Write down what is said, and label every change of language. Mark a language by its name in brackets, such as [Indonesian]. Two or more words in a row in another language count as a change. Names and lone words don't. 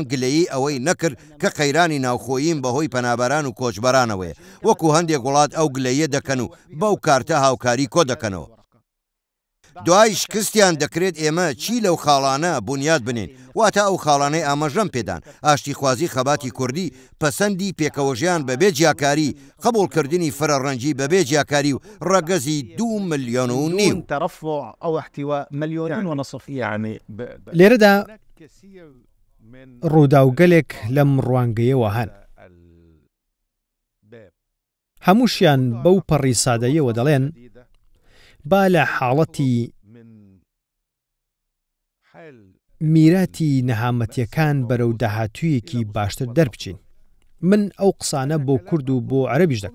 [Central Kurdish] گلەیی ئەوەی نەکرد کە قەیرانی ناوخۆیین بەهۆی پەنابەران و کۆچبەرانەوەیە وەکو هەندێک وڵات ئەو گلەیە دەکەن و بەو کارتە هاوکاری کۆ دەکەنەوە دوای شکستیان دەکرێت ئێمە چی لەو خاڵانە بنیاد بنین واتە ئەو خاڵانەی ئاماژەم پێدان ئاشتی خوازی خەباتی کوردی پەسەندی پێکەوەژیان بەبێ جیاکاری قبولکردنی فرەڕەنجی بەبێ جیاکاری و ڕەگەزی 2.5 ملیۆن [Arabic] ترفع أو احتواء 1.5 مليون يعني [Central Kurdish] لێرەدا ڕووداوگەلێک لەم ڕوانگەیەوە هەن هەمووشیان بەو پەڕی سادەیەوە دەڵێن با لە حاڵەتی میراتی نەهامەتیەکان بەرەو داهاتوویەکی باشتر دەربچین من ئەو قسانە بۆ کورد و بۆ عەرەبیش دەکەم